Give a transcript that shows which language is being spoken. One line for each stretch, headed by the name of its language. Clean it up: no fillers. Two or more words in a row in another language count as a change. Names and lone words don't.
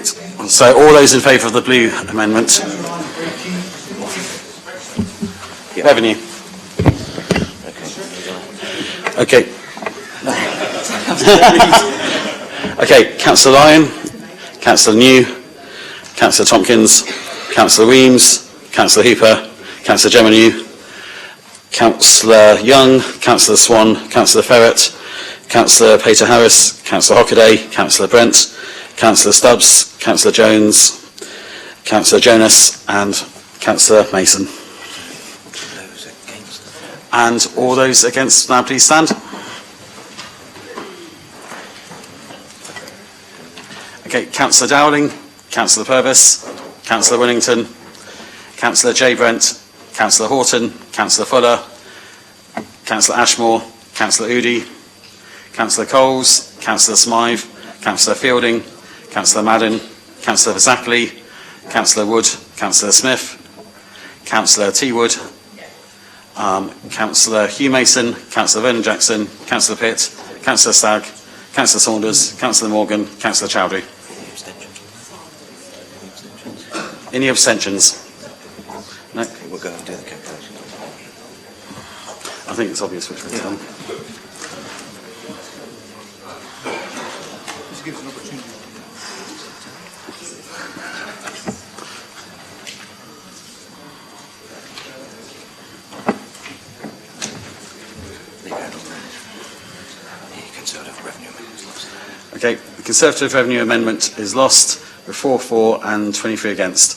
English: So all those in favour of the blue amendment? Revenue. Okay. Okay, Councillor Lyon, Councillor New, Councillor Tompkins, Councillor Weems, Councillor Hooper, Councillor Geminu, Councillor Young, Councillor Swan, Councillor Ferret, Councillor Peter Harris, Councillor Hockaday, Councillor Brent, Councillor Stubbs, Councillor Jones, Councillor Jonas and Councillor Mason. And all those against now please stand. Okay, Councillor Dowling, Councillor Purvis, Councillor Willington, Councillor J. Brent, Councillor Horton, Councillor Fuller, Councillor Ashmore, Councillor Udy, Councillor Coles, Councillor Smythe, Councillor Fielding, Councillor Madden, Councillor Zackley, Councillor Wood, Councillor Smith, Councillor T. Wood, Councillor Hugh Mason, Councillor Vernon Jackson, Councillor Pitt, Councillor Stagg, Councillor Saunders, Councillor Morgan, Councillor Chowdhury. Any abstentions? No? We'll go and do the calculation. I think it's obvious which one's done. This gives an opportunity. Okay, the Conservative Revenue Amendment is lost with 4 for and 23 against.